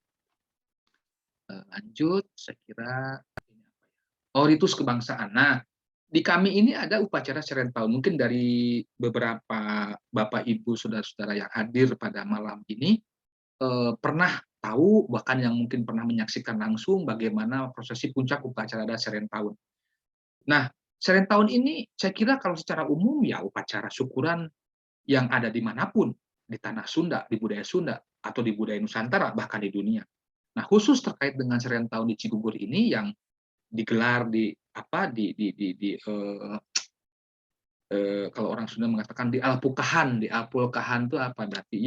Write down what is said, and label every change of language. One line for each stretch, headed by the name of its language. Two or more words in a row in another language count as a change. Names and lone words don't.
Indonesian: Lanjut, saya kira ritus kebangsaan. Nah, di kami ini ada upacara serentau. Mungkin dari beberapa Bapak Ibu saudara-saudara yang hadir pada malam ini pernah tahu, bahkan yang mungkin pernah menyaksikan langsung bagaimana prosesi puncak upacara adat Serentahun. Nah, Serentahun ini saya kira kalau secara umum ya upacara syukuran yang ada dimanapun, di tanah Sunda, di budaya Sunda, atau di budaya Nusantara, bahkan di dunia. Nah, khusus terkait dengan Serentahun di Cigugur ini yang digelar kalau orang Sunda mengatakan di Alpukahan itu apa berarti?